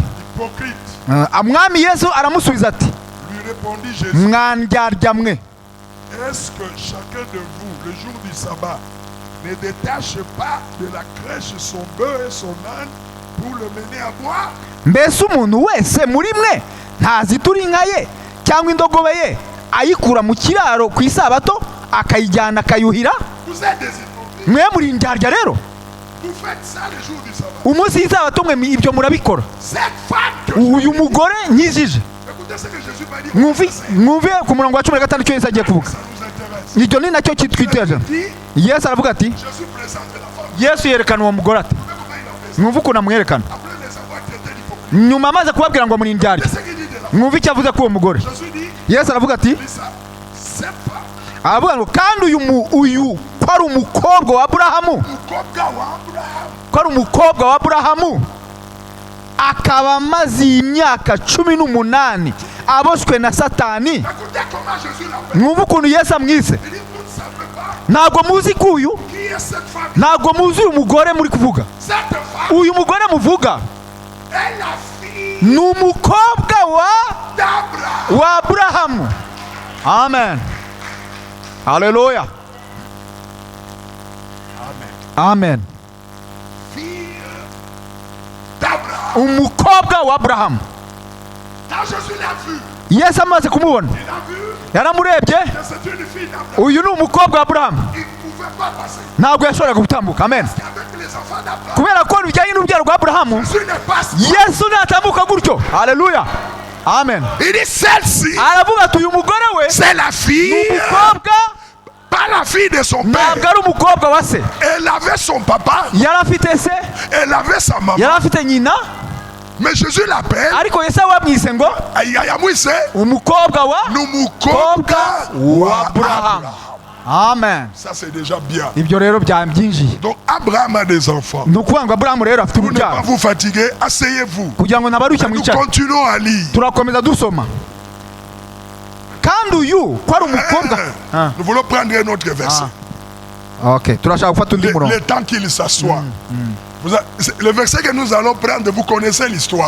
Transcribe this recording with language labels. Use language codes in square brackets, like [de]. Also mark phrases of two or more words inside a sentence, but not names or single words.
[fr] Hypocrite. [rw] umwami Yesu aramusubiza ati, [fr] Lui répondit Jésus. [rw] mwandyarya mwe, [fr] Est-ce que chacun de vous, le jour du sabbat, ne détache pas de la crèche son bœuf et son âne pour le mener à boire? [rw] mbese umuntu wese muri mwe ntazitura inka ye cyangwa indogobe ye ayikura mu kiraro ku isabato akayijyana akayuhira? [fr] Vous êtes des hypocrites. [rw] mwe muri indyarya rero, [fr] Vous faites ça le jour du sabbat. [rw] umunsi w'isabato mwe ibyo murabikora. [fr] Cette femme que [rw] uyu mugore nkijije. [fr] Écoutez ce que Jésus m'a dit. [rw] mwumve ku murongo wa 15 icyo Yesu agiye kuvuga. [fr] Ça nous intéresse. [rw] icyo ni nacyo kitwiteje. [fr] Dit, [rw] Yesu aravuga ati, [fr] Jésus présente la femme. [rw] Yesu yerekana uwo mugore ati, [fr] Mais comment il a fait ça? [rw] mwumve ukuntu amwerekana. [fr] Après les avoir traités d'hypocrite. [rw] nyuma amaze kubabwira ngo muri indyarya, [fr] Qu'est-ce qu'il dit de la femme? [rw] mwumve icyo avuze kuri uwo mugore. [fr] Jésus dit, [rw] Yesu aravuga ati, [fr] dit ça. Cette femme, [rw] aravuga ngo kandi uyu ko ari umukobwa wa Aburahamu, umukobwa wa Abraham, ko ari umukobwa wa Aburahamu, akaba amaze iyi myaka 18 aboshwe na Satani. [fr] écoutez comment Jésus l'appelle. [rw] mwumve ukuntu Yesu amwise. [fr] Il dit, vous ne savez pas [rw] ntabwo muzi ko uyu, [fr] qui est cette femme. [rw] ntabwo muzi uyu mugore muri kuvuga. [fr] Cette femme [rw] uyu mugore muvuga [fr] est la fille [rw] ni umukobwa [fr] d'Abraham. [rw] wa Aburahamu. Amen. Haleluya. Amen. [fr] Fille d'Abraham. [rw] umukobwa wa Aburahamu. [fr] Quand Jésus l'a vu, [rw] Yesu amaze kumubona, [fr] il a vu [rw] yaramurebye, [fr] que c'est une fille d'Abraham. [rw] uyu ni umukobwa wa Aburahamu. [fr] Il ne pouvait pas passer. [rw] ntabwo yashoboraga gutambuka. Amen. [fr] Avec les enfants d'Abraham, [rw] kubera ko bijyanye n'urubyaro rwa Aburahamu, [fr] Jésus ne passe pas. [rw] Yesu natambuka gutyo. Haleluya. Amen. [fr] Il dit, celle-ci, [rw] aravuga ati uyu mugore we [fr] c'est la [rw] ni [fr] fille, [rw] umukobwa, [fr] pas la fille de son [rw] ntabwo [fr] père. [rw] ari umukobwa wa se. [fr] Elle avait son papa, [rw] yari afite se, [fr] elle avait sa maman. [rw] yari afite nyina, [fr] Mais Jésus l'appelle, [rw] ariko Yesu wamwise ngo ayamwise, umukobwa wa n'umukobwa wa Aburahamu. Abraham. Amen. [fr] Ça c'est déjà bien. [rw] ibyo rero byinjiye. [fr] Donc Abraham a des enfants. [rw] ni ukuvuga ngo Aburahamu rero afite [fr] Pour ne pas [rw] urubyaro. [fr] vous fatiguer, asseyez-vous. [rw] kugira ngo nabarushya [fr] Nous [rw] mwicare, [fr] continuons à lire. [rw] turakomeza dusoma. kandi uyu ko ari umukobwa. [fr] Nous voulons prendre un autre verset. [rw] Okay, turashaka gufata undi murongo. [fr] Le temps qu'il s'assoit. Le verset que nous allons prendre, vous connaissez l'histoire.